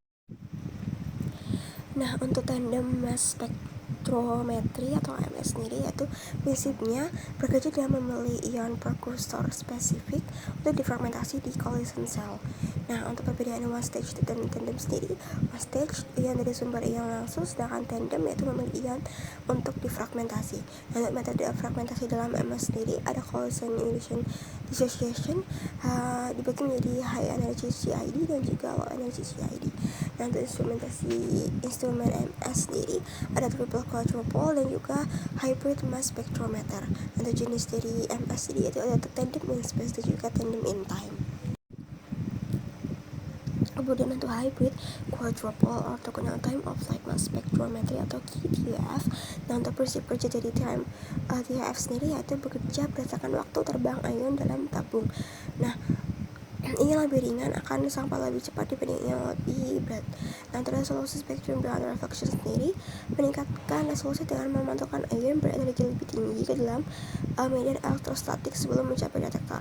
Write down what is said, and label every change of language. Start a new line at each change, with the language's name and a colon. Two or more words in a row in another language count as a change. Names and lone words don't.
Indonesian: Nah, untuk tandem mass spektrometri atau MS sendiri, yaitu prinsipnya bekerja dalam memilih ion prekursor spesifik untuk difragmentasi di
English: collision cell.
Indonesian: Nah, untuk perbedaan
English: one stage
Indonesian: dan tandem sendiri,
English: one stage
Indonesian: ion dari sumber ion langsung, sedangkan tandem yaitu memilih ion untuk difragmentasi. Nah, untuk metode fragmentasi dalam MS sendiri ada
English: collision emission dissociation,
Indonesian: dibagi menjadi
English: high energy CID
Indonesian: dan juga
English: low energy CID.
Indonesian: Nah, untuk instrumen MS sendiri ada
English: triple quadruple
Indonesian: dan juga
English: hybrid mass spectrometer.
Indonesian: Untuk jenis dari MS sendiri itu ada
English: tandem in space
Indonesian: dan juga
English: tandem in time.
Indonesian: Kemudian untuk
English: hybrid quadruple orthogonal time of flight mass spectrometry
Indonesian: atau QTF. Nah, untuk prinsip kerja dari TF sendiri yaitu bekerja berdasarkan waktu terbang ion dalam tabung. Nah, ini lebih ringan akan sampai lebih cepat dibanding yang lebih berat. Nah, untuk resolusi spektrum dan reflection sendiri meningkatkan resolusi dengan memantulkan ion berenergi lebih tinggi ke dalam median elektrostatik sebelum mencapai detektor.